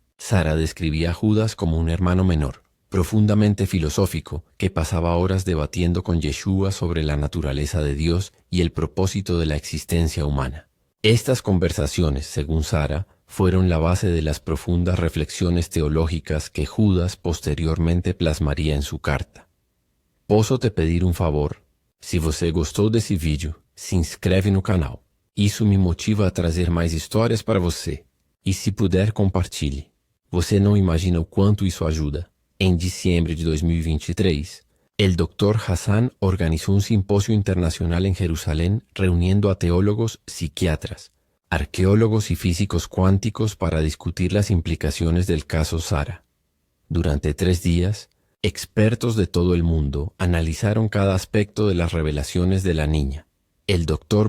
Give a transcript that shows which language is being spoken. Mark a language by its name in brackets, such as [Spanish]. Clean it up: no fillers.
[Spanish] Sara describía a Judas como un hermano menor, profundamente filosófico, que pasaba horas debatiendo con Yeshua sobre la naturaleza de Dios y el propósito de la existencia humana. Estas conversaciones, según Sara, fueron la base de las profundas reflexiones teológicas que Judas posteriormente plasmaría en su carta. [Portuguese] Posso te pedir um favor? Se você gostou desse vídeo, se inscreve no canal. Isso me motiva a trazer mais histórias para você. E se puder, compartilhe. Você não imagina o quanto isso ajuda. [Spanish] En diciembre de 2023, el Dr. Hassan organizó un simposio internacional en Jerusalén reuniendo a teólogos, psiquiatras, arqueólogos y físicos cuánticos para discutir las implicaciones del caso Sara. Durante 3 días, expertos de todo el mundo analizaron cada aspecto de las revelaciones de la niña. El Dr.